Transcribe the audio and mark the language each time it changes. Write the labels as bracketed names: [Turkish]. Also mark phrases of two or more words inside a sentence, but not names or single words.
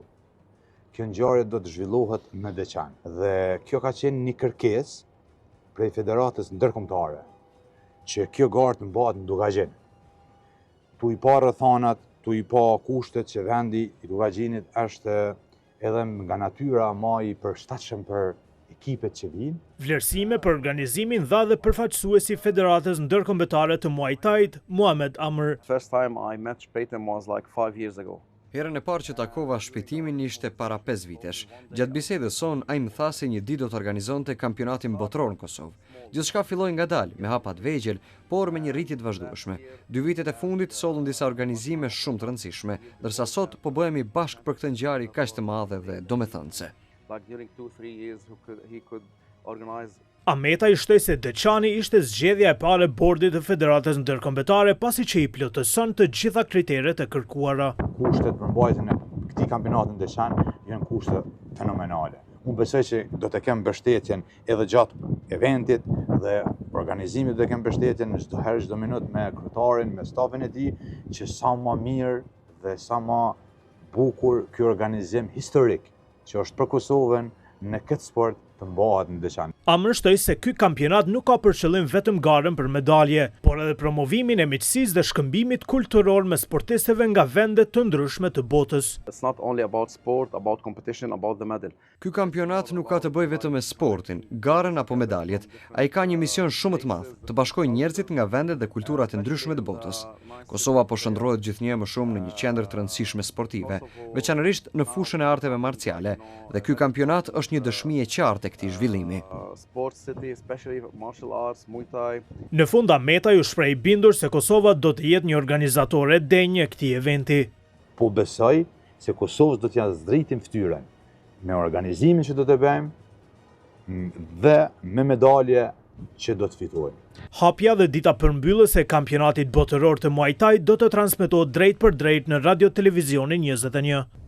[Albanian] Kjo ngjarje do të zhvillohet në Deçan dhe kjo ka qenë një kërkesë prej Federatës ndërkombëtare që kjo garë të mbahet në Dugaqin. Tu i pa rrethanat, tu i pa kushtet që vendi i Dugaqinit është edhe nga natyra më i përshtatshëm për ekipet që vinë. Vlerësime për organizimin dha dhe përfaqësuesi i Federatës ndërkombëtare të Muay Thai, Muhammad Amr. [English] First time I met Shpejtem was like 5 years ago. [Albanian] Herën e parë që takova Shpejtimin ishte para 5 vitesh. Gjatë bisedës son, ai më tha se një ditë do të organizonte kampionatin botëror në Kosovë. Gjithçka filloi ngadalë, me hapa të vegjël, por me një rritje të vazhdueshme. 2 vitet e fundit sollën disa organizime shumë të rëndësishme, ndërsa sot po bëhemi bashkë për këtë ngjarje kaq të madhe dhe domethënëse. [English] Like during 2-3 years he could organize. [Albanian] Ameta i shtoi se Deçani ishte zgjedhja e parë e bordit të Federatës ndërkombëtare pasi që i plotëson të gjitha kriteret e kërkuara. Kushtet për mbajtjen e këtij kampionati në Deçan janë kushte fenomenale. Unë besoj që do të kemë mbështetjen edhe gjatë eventit dhe organizimit do të kemë mbështetjen çdo herë çdo minutë me kryetarin, me stafin e tij, që sa më mirë dhe sa më bukur ky organizim historik që është për Kosovën në këtë sport të mbahet në Deçan. Amr shtoi se ky kampionat nuk ka për qëllim vetëm garën për medalje, por edhe promovimin e miqësisë dhe shkëmbimit kulturor me sportistëve nga vende të ndryshme të botës. [English] It's not only about sport, about competition, about the medal. [Albanian] Ky kampionat nuk ka të bëjë vetëm me sportin, garën apo medaljet. Ai ka një mision shumë të madh, të bashkojë njerëzit nga vendet dhe kulturat e ndryshme të botës. Kosova po shndrohet gjithnjë më shumë në një qendër të rëndësishme sportive, veçanërisht në fushën e arteve marciale, dhe ky kampionat është një dëshmi e qartë e këtij zhvillimi. [English] Sport city, especially martial arts, Muay Thai. [Albanian] Në fund Ameta ju shpreh bindur se Kosova do të jetë një organizatore e denjë e këtij eventi. Po besoj se Kosovës do t'ja zdritim fytyrën me organizimin që do të bëjmë dhe me medalje që do të fitojmë. Hapja dhe dita përmbyllës e kampionatit botëror të Muay Thai do të transmetohet drejt për drejt në Radio Televizionin 21.